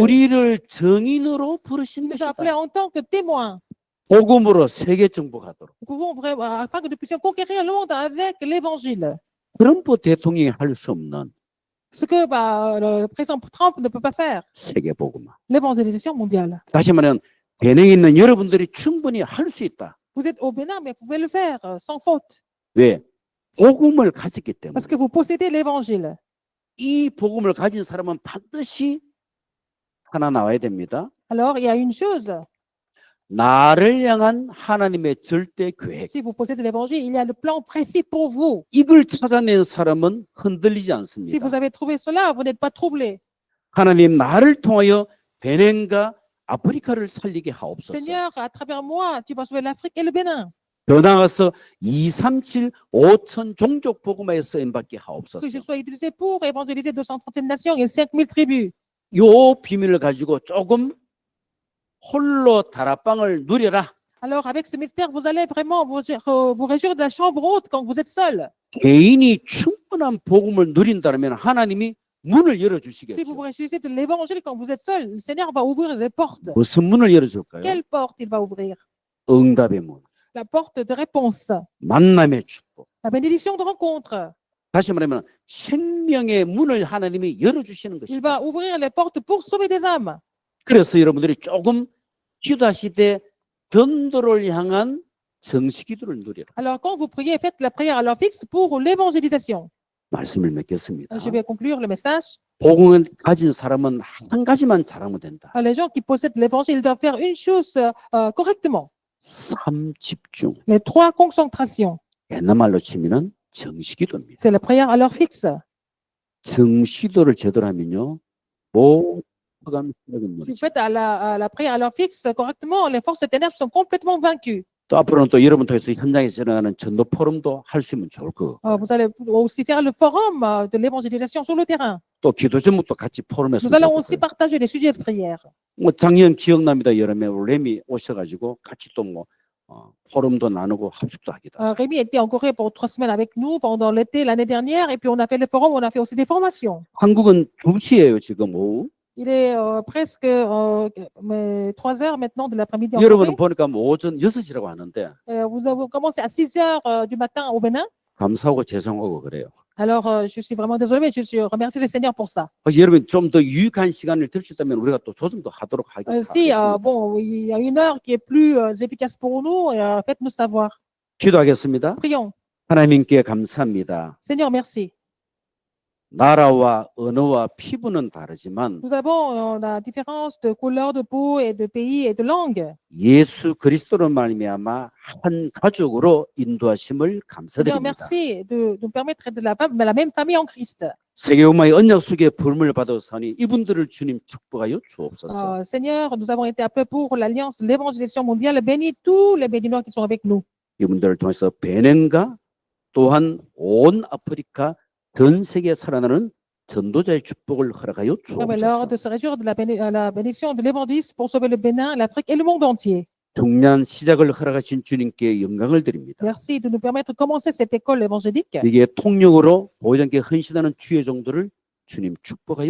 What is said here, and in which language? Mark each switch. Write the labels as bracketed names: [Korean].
[Korean] 우리를 증인으로 부르신 [French] Il nous a appelés [Korean] 것이다. [French] en tant que témoins. [Korean] 복음으로 세계 정복하도록. [French] Nous pouvons vraiment, afin que nous puissions conquérir le monde avec l'évangile. [Korean] 트럼프 대통령이 할 수 없는 [French] Ce que le président Trump ne peut pas faire. [Korean] 세계 복음화. [French] L'évangélisation mondiale. [Korean] 다시 말하면 베냉에 있는 여러분들이 충분히 할 수 있다. [French] Vous êtes au Bénin, mais vous pouvez le faire sans faute. [Korean] 왜? 복음을 가졌기 때문에. [French] Parce que vous possédez l'évangile. [Korean] 이 복음을 가진 사람은 반드시 하나 나와야 됩니다. [French] Alors, il y a une chose. [Korean] 나를 향한 하나님의 절대 계획. [French] Si vous possédez l'évangile, il y a le plan précis pour vous. [Korean] 이걸 찾아낸 사람은 흔들리지 [French] Si [Korean] 않습니다. [French] vous avez trouvé cela, vous n'êtes pas troublé. [Korean] 하나님 나를 통하여 베냉과 아프리카를 살리게 하옵소서. [French] Seigneur, à travers moi, tu vas sauver l'Afrique et le Bénin. [Korean] 더 나아가서 237 5천 종족 복음화에 쓰임받게 하옵소서. [French] Que je sois utilisé pour évangéliser 237 nations et 5000 tribus. [Korean] 요 비밀을 가지고 조금 홀로 다락방을 누려라. [French] Alors, avec ce mystère, vous allez vraiment vous réjouir de la chambre haute quand vous êtes seul. [Korean] 개인이 충분한 복음을 누린다면 하나님이 문을 [French] Si vous [Korean] 열어주시겠죠. [French] vous réjouissez de l'évangile quand vous êtes seul, le Seigneur va ouvrir les portes. [Korean] 무슨 문을 열어줄까요? [French] Quelle porte il va ouvrir? [Korean] 응답의 문, [French] La porte de réponse, [Korean] 만남의 축복. [French] la bénédiction de rencontre. [Korean] 다시 말하면 생명의 문을 하나님이 열어주시는 [French] Il [Korean] 것입니다. [French] va ouvrir les portes pour sauver des âmes. [Korean] 그래서 여러분들이 조금 기도하실 때 전도를 향한 정식기도를 누려라. [French] Alors, quand vous priez, faites la prière à l'heure fixe pour l'évangélisation. [Korean] 말씀을 맺겠습니다. [French] Je vais conclure le message. [Korean] 복음을 가진 사람은 한 가지만 잘하면 된다. [French] Les gens qui possèdent l'évangile, ils doivent faire une chose correctement. [Korean] 3집중. [French] Les 3 concentrations. [Korean] 옛날 말로 치면은 정식기도입니다. [French] C'est la prière à l'heure fixe. [Korean] 정식기도를 제대로 하면요. 모두가 [French] Si vous faites à la prière à l'heure fixe correctement, les forces ténèbres sont complètement vaincues. [Korean] 또 앞으로는 또 여러분 통해서 현장에서 일어나는 전도 포럼도 할 수 있으면 좋을 거고. [French] Vous allez aussi faire le forum de l'évangélisation sur le terrain. [Korean] 또 기도 제목도 같이 포럼에서. [French] Nous allons aussi partager les sujets de prière. [Korean] 뭐 작년 기억납니다. 여름에 램이 오셔가지고 같이 또 뭐 포럼도 나누고 합숙도 하기도. [French] Rémi était en Corée pour 3 semaines avec nous pendant l'été l'année dernière et puis on a fait le forum, on a fait aussi des formations. [Korean] 한국은 2시예요 지금 오후. [French] Il est presque 3 heures maintenant de l'après-midi en [Korean] 여러분은 보니까 뭐 오전 6시라고 하는데 [French] Vous avez commencé à 6 heures du matin au Bénin. [Korean] 감사하고 죄송하고 그래요. [French] Alors, je suis vraiment désolé, mais je remercie le Seigneur pour ça. [Korean] 그래서 여러분 좀 더 유익한 시간을 들 수 있다면 우리가 또 조정도 하도록 [French] Si, [Korean] 하겠습니다. [French] bon, il y a une heure qui est plus efficace pour nous, faites-nous savoir. [Korean] 기도하겠습니다. [French] Prions. [Korean] 하나님께 감사합니다. [French] Seigneur, merci. [Korean] 나라와 언어와 피부는 다르지만 [French] Nous avons la différence de couleur de peau et de pays et de langue. [Korean] 예수 그리스도로 말미암아 한 가족으로 인도하심을 [French] Seigneur, [Korean] 감사드립니다. [French] merci de nous permettre de la même famille en Christ. [Korean] 세계음악의 언약 속에 부름을 받았으니 이분들을 주님 축복하여 주옵소서. [French] Seigneur, nous avons été appelés pour l'alliance de l'évangélisation mondiale. Bénis tous les Béninois qui sont avec nous. [Korean] 이분들을 통해서 베냉과 또한 온 아프리카 전 세계에 살아나는 전도자의 축복을 허락하여 [French] Permets-leur [Korean] 주옵소서. [French] de se réjouir de la bénédiction de l'évangéliste pour sauver le Bénin, l'Afrique et le monde entier. [Korean] 중요한 시작을 허락하신 주님께 영광을 드립니다. [French] Merci de nous permettre de commencer cette école évangélique. [Korean] 이게 통역으로 보장께 헌신하는 주의 종들을 주님 축복하여